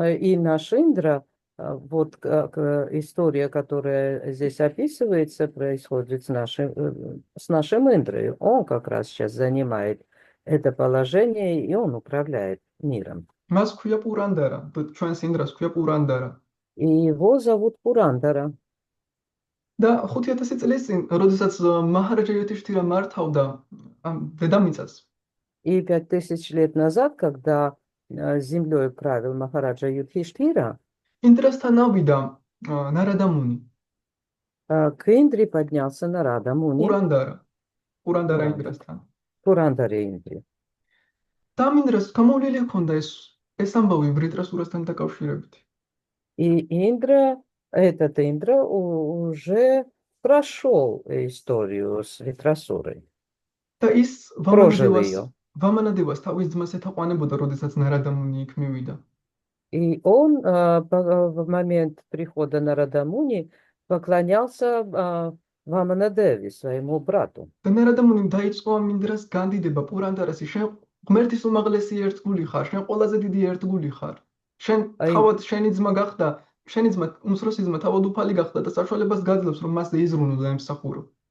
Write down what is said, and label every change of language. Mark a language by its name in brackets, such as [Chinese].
[Russian] И наш Индра, вот как история, которая здесь описывается, происходит с нашим Индрой. Он как раз сейчас занимает это положение, и он управляет миром. [Georgian] მას ქვია პურანდარა, ჩვენს ინდრას ქვია პურანდარა. [Russian] И его зовут Пурандара. [Georgian] და 5000 წლის წინ, როდესაც მაჰარაჯა იუდhishthira მართავდა ამ დედამიწას, [Russian] И 5000 лет назад, когда землей правил Махараджа Юдхиштхира, [Georgian] ინდრასთან ავიდა ნარადა-მუნი, [Russian] к Индре поднялся Нарада Муни, [Georgian] პურანდარა [Russian] Пуранда, [Georgian] ინდრასთან. [Russian] Пурандаре Индре. [Georgian] და ამ ინდრას გამოვლილი ჰქონდა ეს ამბავი ვრიტრასურასთან დაკავშირებით. [Russian] И этот Индра уже прошел историю с Витрасурой, [Georgian] და ის [Russian] прожил ее. [Georgian] ვამანადევას თავის ძმას ეთაყვანებოდა, როდესაც ნარადა-მუნი იქ მივიდა. [Russian] И он в момент прихода Нарада Муни поклонялся Ваманадеви, своему брату. [Georgian] და ნარადა-მუნიმ დაიწყო ამ ინდრას განდიდება პურანდარას, შენ ღმერთის უმაღლესი ერთგული ხარ, შენ ყველაზე დიდი ერთგული ხარ. შენ აი. თავად შენი ძმა გახდა, შენი ძმა უმცროსი ძმა თავად უფალი გახდა და საშუალებას გაძლევს, რომ მასზე იზრუნო და ემსახურო.